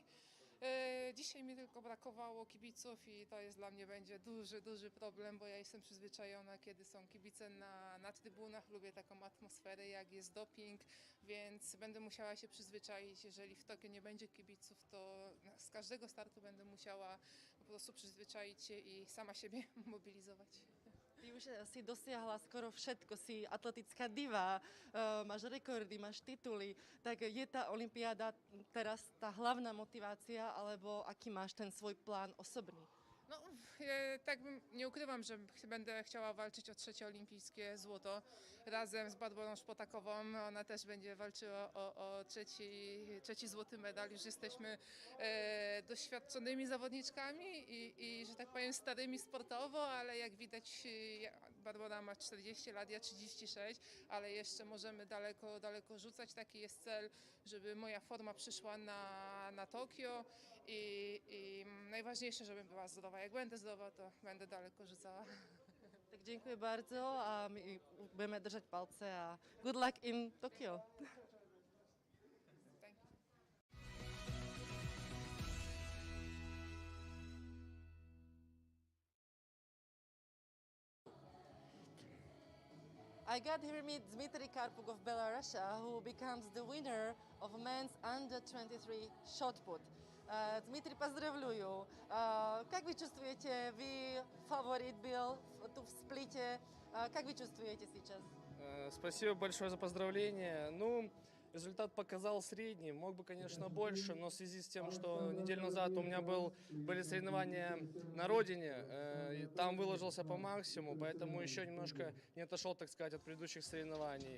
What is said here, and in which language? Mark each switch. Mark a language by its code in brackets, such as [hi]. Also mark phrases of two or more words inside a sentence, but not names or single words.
[pl] Dzisiaj mi tylko brakowało kibiców i to jest dla mnie będzie duży problem, bo ja jestem przyzwyczajona, kiedy są kibice na trybunach, lubię taką atmosferę, jak jest doping, więc będę musiała się przyzwyczaić. Jeżeli w Tokio nie będzie kibiców, to z każdego startu będę musiała po prostu przyzwyczaić się i sama siebie mobilizować. [sk] Ty už si dosiahla skoro všetko, si atletická diva, máš rekordy, máš tituly, tak je tá olympiáda teraz tá hlavná motivácia, alebo aký máš ten svoj plán osobný? [pl] No, tak nie ukrywam, że będę chciała walczyć o 3. olimpijskie złoto razem z Barbarą Szpotakową. Ona też będzie walczyła o trzeci złoty medal. Już jesteśmy doświadczonymi zawodniczkami i, że tak powiem, starymi sportowo, ale jak widać Barbara ma 40 lat, ja 36, ale jeszcze możemy daleko rzucać. Taki jest cel, żeby moja forma przyszła na Tokio. I najważniejsze, żebym była zdrowa. Jak będę zdrowa, to będę daleko rzucała. Tak dziękuję bardzo [sk] a my budeme držať palce a [en] good luck in Tokyo. I got here with Dmitry Karpuk of Belarus, who becomes the winner of men's under-23 shot put. [ru] Дмитрий, поздравляю. Как вы чувствуете? Вы фаворит был в сплите. Как вы чувствуете сейчас? Спасибо большое за поздравление. Ну, результат показал средний. Мог бы, конечно, больше, но в связи с тем, что неделю назад у меня были соревнования на родине, и там выложился по максимуму, поэтому еще немножко не отошел, так сказать, от предыдущих соревнований.